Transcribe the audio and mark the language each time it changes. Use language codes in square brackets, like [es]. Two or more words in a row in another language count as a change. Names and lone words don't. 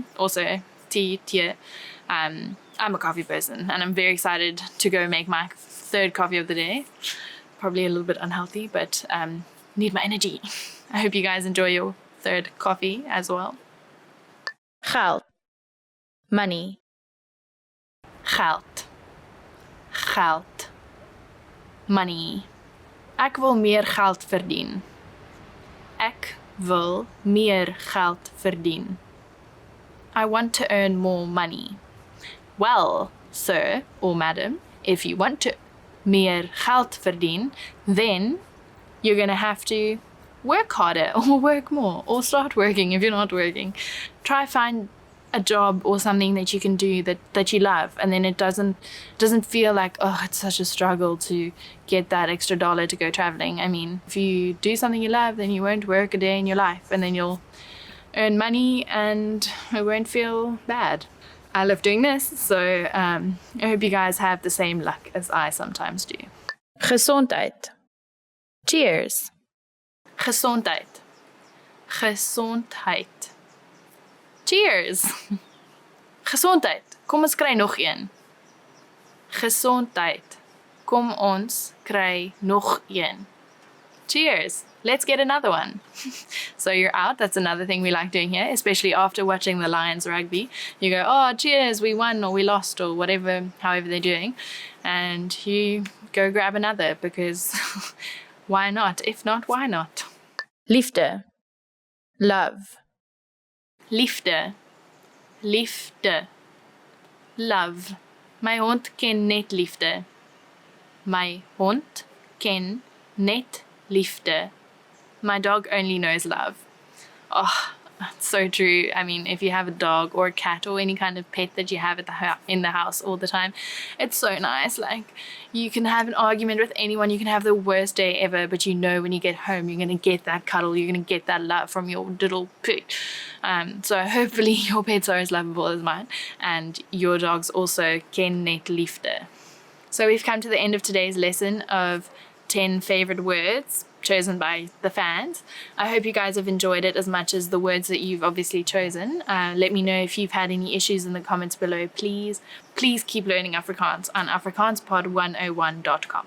[en] Also, tea. I'm a coffee person, and I'm very excited to go make my 3rd coffee of the day. Probably a little bit unhealthy, but need my energy. I hope you guys enjoy your 3rd coffee as well. [af] Geld. Money. Geld. Money. Ek wil meer geld verdien. Ek wil meer geld verdien. [en] I want to earn more money. Well, sir or madam, if you want to [af] meer geld verdien, [en] then you're going to have to work harder or work more or start working if you're not working. Try find a job or something that you can do that you love, and then it doesn't feel like, oh, it's such a struggle to get that extra dollar to go traveling. I mean, if you do something you love, then you won't work a day in your life, and then you'll earn money and it won't feel bad. I love doing this, so I hope you guys have the same luck as I sometimes do. [af] Gesondheid. Cheers. Gesondheid. Cheers. Gesondheid. Kom ons kry nog een. Gesondheid. Kom ons kry nog een. [en] Cheers. Let's get another one. So you're out. That's another thing we like doing here, especially after watching the Lions rugby. You go, oh, cheers, we won or we lost or whatever, however they're doing. And you go grab another because why not? If not, why not? [af] Liefde. Love. Liefde. Love. My hond ken net liefde. My hond ken net liefde. [en] My dog only knows love. Oh, that's so true. I mean, if you have a dog or a cat or any kind of pet that you have in the house all the time, it's so nice. Like, you can have an argument with anyone, you can have the worst day ever, but you know when you get home, you're going to get that cuddle, you're going to get that love from your little pet. So hopefully your pets are as lovable as mine, and your dogs also [af] ken net liefde. [en] So we've come to the end of today's lesson of 10 favorite words chosen by the fans. I hope you guys have enjoyed it as much as the words that you've obviously chosen. Let me know if you've had any issues in the comments below. Please keep learning Afrikaans on afrikaanspod101.com.